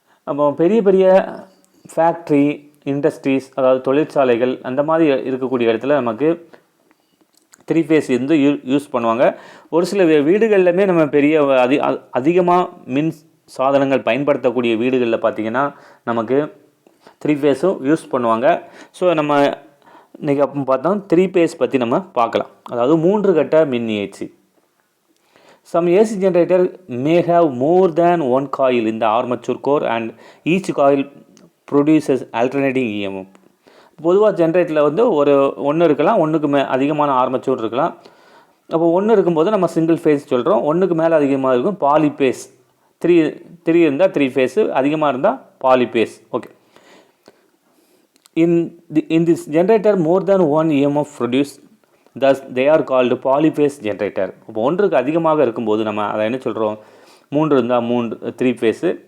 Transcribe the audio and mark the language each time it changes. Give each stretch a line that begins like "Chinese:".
Tamil: அப்போ பெரிய பெரிய ஃபேக்ட்ரி, இண்டஸ்ட்ரீஸ், அதாவது தொழிற்சாலைகள் அந்த மாதிரி இருக்கக்கூடிய இடத்துல நமக்கு 3 ஃபேஸ் வந்து யூஸ் பண்ணுவாங்க. ஒரு சில வீடுகள்லையுமே நம்ம பெரிய அதிகமாக மின் சாதனங்கள் பயன்படுத்தக்கூடிய வீடுகளில் பார்த்திங்கன்னா நமக்கு 3 ஃபேஸும் யூஸ் பண்ணுவாங்க. ஸோ நம்ம இன்றைக்கி அப்போ பார்த்தோம் 3 ஃபேஸ் பற்றி நம்ம பார்க்கலாம். அதாவது 3 கட்ட மின்னியச்சு.
English: Some AC generator may have more than one coil in the armature core and each coil produces alternating EMF.
Tamil: பொதுவாக ஜென்ரேட்டரில் வந்து ஒன்று இருக்கலாம், ஒன்றுக்கு அதிகமான ஆர்மச்சூர் இருக்கலாம். அப்போ ஒன்று இருக்கும்போது நம்ம சிங்கிள் ஃபேஸ் சொல்கிறோம். ஒன்றுக்கு மேலே அதிகமாக இருக்கும் பாலிபேஸ். த்ரீ இருந்தால் 3 ஃபேஸு, அதிகமாக இருந்தால் பாலிபேஸ். Okay.
English: In this generator more than one EMF produced, thus they are called polyphase generator.
Tamil: இப்போ ஒன்றுக்கு அதிகமாக இருக்கும்போது நம்ம அதை என்ன சொல்கிறோம், 3 இருந்தால் 3 ஃபேஸு.